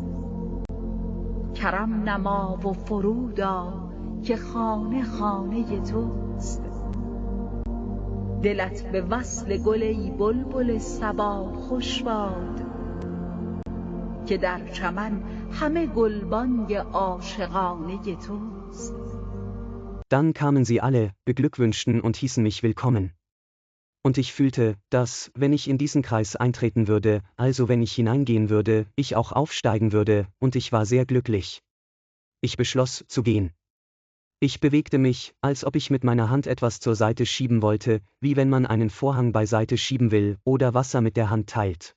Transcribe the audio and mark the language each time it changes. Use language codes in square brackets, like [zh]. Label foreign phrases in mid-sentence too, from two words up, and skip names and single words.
[fa] کرم نما و فرود آ که خانه خانه توست. دلت به وصل گل ای بلبل صبا خوش باد، که در چمن همه گلبانگ عاشقانه توست. [de] Dann kamen sie alle, beglückwünschten und hießen mich willkommen. Und ich fühlte, dass, wenn ich in diesen Kreis eintreten würde, also wenn ich hineingehen würde, ich auch aufsteigen würde, und ich war sehr glücklich. Ich beschloss, zu gehen. Ich bewegte mich, als ob ich mit meiner Hand etwas zur Seite schieben wollte, wie wenn man einen Vorhang beiseite schieben will oder Wasser mit der Hand teilt.